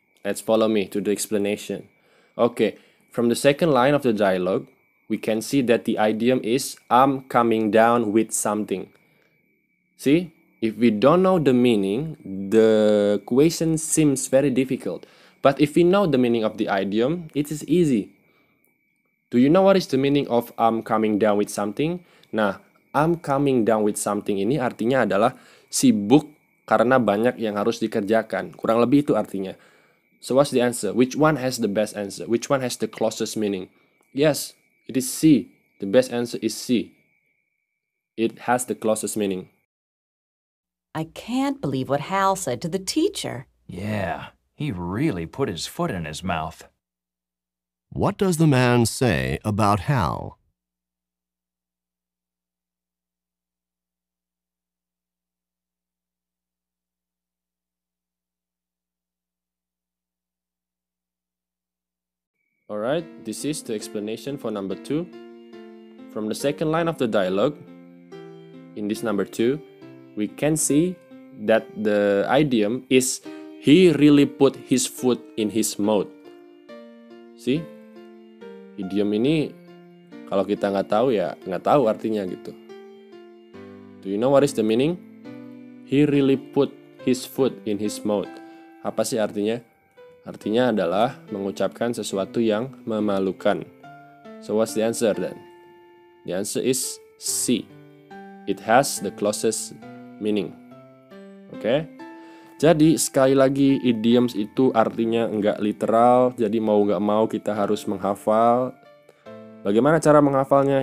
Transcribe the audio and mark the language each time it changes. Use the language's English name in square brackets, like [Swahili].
[English] Let's follow me to the explanation. Okay, from the second line of the dialogue, we can see that the idiom is I'm coming down with something. See, if we don't know the meaning, the question seems very difficult. But if we know the meaning of the idiom, it is easy. Do you know what is the meaning of I'm coming down with something? [Indonesian] Nah, I'm coming down with something ini artinya adalah sibuk karena banyak yang harus dikerjakan. Kurang lebih itu artinya. [English] So what's the answer? Which one has the best answer? Which one has the closest meaning? Yes, it is C. The best answer is C. It has the closest meaning. I can't believe what Hal said to the teacher. Yeah, he really put his foot in his mouth. What does the man say about Hal? Alright, this is the explanation for number 2. From the second line of the dialogue, in this number 2, we can see that the idiom is he really put his foot in his mouth. See? [Indonesian] Idiom ini kalau kita nggak tahu ya nggak tahu artinya gitu. [English] Do you know what is the meaning? He really put his foot in his mouth. [Indonesian] Apa sih artinya? Artinya adalah mengucapkan sesuatu yang memalukan. [English] So what's the answer then? The answer is C. It has the closest meaning. [Indonesian] Oke? Jadi sekali lagi idioms itu artinya nggak literal. Jadi mau nggak mau kita harus menghafal. Bagaimana cara menghafalnya?